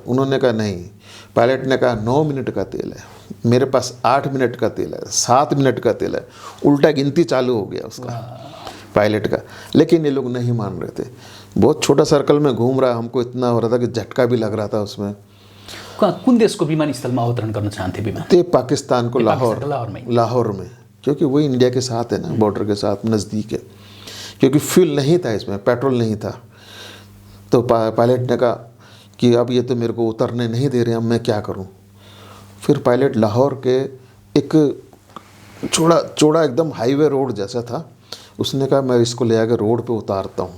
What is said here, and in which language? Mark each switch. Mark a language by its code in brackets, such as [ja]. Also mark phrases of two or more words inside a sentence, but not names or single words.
[hi] उन्होंने कहा नहीं। पायलट ने कहा 9 मिनट का तेल है, मेरे पास 8 मिनट का तेल है, 7 मिनट का तेल है। उल्टा गिनती चालू हो गया उसका, पायलट का। लेकिन ये लोग नहीं मान रहे थे, बहुत छोटा सर्कल में घूम रहा है। हमको इतना हो रहा था कि झटका भी लग रहा था उसमें। [ne] कुन देशको विमानस्थलमा अवतरण गर्न चाहन्थे विमान? [hi] ते पाकिस्तान को लाहौर में, क्योंकि वही इंडिया के साथ है ना, बॉर्डर के साथ नज़दीक है। क्योंकि फ्यूल नहीं था इसमें, पेट्रोल नहीं था। तो पायलट ने कहा कि अब ये तो मेरे को उतरने नहीं दे रहे, अब मैं क्या करूं। फिर पायलट लाहौर के एक चौड़ा एकदम [en] highway road [hi] जैसा था, उसने कहा मैं इसको ले आकर रोड पे उतारता हूँ।